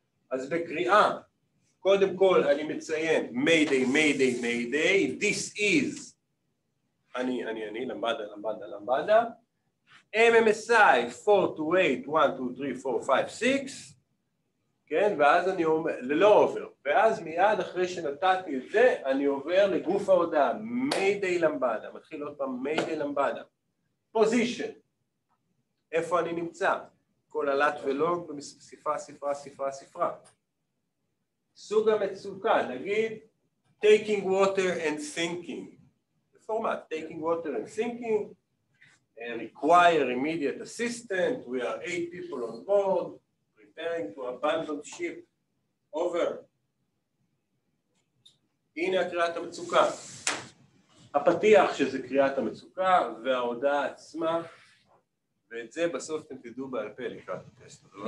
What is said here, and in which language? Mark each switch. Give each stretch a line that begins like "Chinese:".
Hebrew: אז בקריאה, קודם כל אני מציין מיידיי, מיידיי, מיידיי,
English: this is,
Hebrew: אני, למבדה, MMSI 428, 1, 2, 3, 4, 5, 6, כן, ואז אני אומר, ללא עובר, ואז מיד אחרי שנתתי את זה, אני עובר לגוף ההודעה, מיידיי למבדה, מתחיל עוד פעם מיידיי למבדה, פוזישן, איפה אני נמצא? כל הלט ולוג בספרה. סוג המצוקה, נגיד
English: taking water and thinking. בפורמט, taking water and thinking, require immediate assistance, we are 8 people on board, preparing to abandon ship, over.
Hebrew: הנה הקריאת המצוקה. הפתיח שזה קריאת המצוקה וההודעה עצמה, ואת זה בסוף אתם תדעו בעל פה לקראת הטסט.